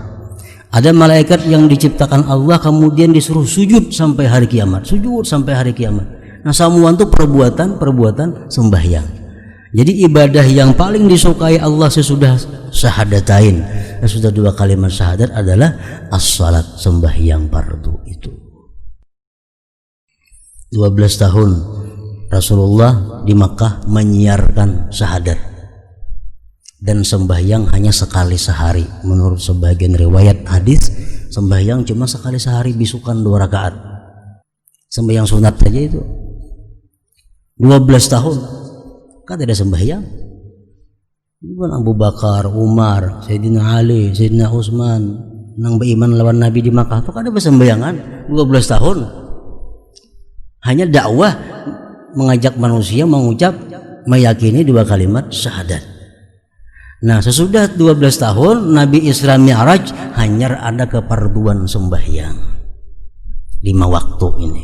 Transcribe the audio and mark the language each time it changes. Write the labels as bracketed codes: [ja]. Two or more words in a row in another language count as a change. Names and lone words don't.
[id] Ada malaikat yang diciptakan Allah kemudian disuruh sujud sampai hari kiamat, sujud sampai hari kiamat. Nah, semua itu perbuatan sembahyang. Jadi ibadah yang paling disukai Allah sesudah syahadatain, sesudah 2 kalimat syahadat adalah as-salat, sembahyang fardu itu. 12 tahun Rasulullah di Makkah menyiarkan syahadat, dan sembahyang hanya sekali sehari. Menurut sebagian riwayat hadis, sembahyang cuma sekali sehari, bisukan 2 rakaat, sembahyang sunat saja itu. 12 tahun kan tidak sembahyang. Bukan Abu Bakar, Umar, Sayyidina Ali, Sayyidina Utsman nang beriman lawan Nabi di Makkah itu kan ada sembayangan 12 tahun. Hanya dakwah, mengajak manusia mengucap meyakini dua kalimat syahadat. Nah, sesudah 12 tahun Nabi Isra Mi'raj hanya ada kefarduan sembahyang 5 waktu ini.